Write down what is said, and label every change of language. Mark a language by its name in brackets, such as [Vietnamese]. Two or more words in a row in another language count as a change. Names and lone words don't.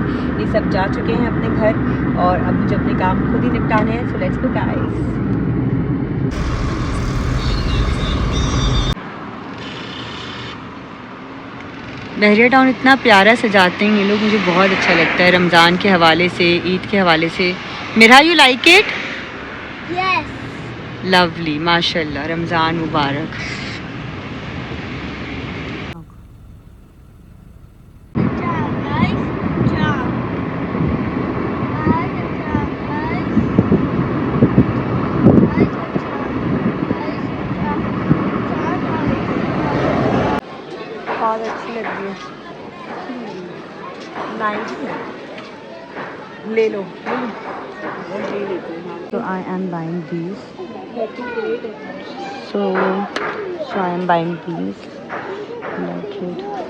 [Urdu] یہ سب جا چکے ہیں اپنے گھر اور اب مجھے اپنے کام خود ہی نپٹانے ہیں. [English] so let's go guys. [Urdu] بحریہ ٹاؤن اتنا پیارا سجاتے ہیں یہ لوگ، مجھے بہت اچھا لگتا ہے رمضان کے حوالے سے، عید کے حوالے سے. [English] मेरा you like it? Yes. [Urdu] लवली, ماشاءاللہ، رمضان مبارک. [English] Ciao, guys. Ciao. Bye, ciao, guys. Bye, ciao, ciao. Bye, ciao, guys. [Urdu] بہت اچھی لگ رہی ہے، نائس ہے. لے لو، تو [English] I am buying these, so I am buying these like it.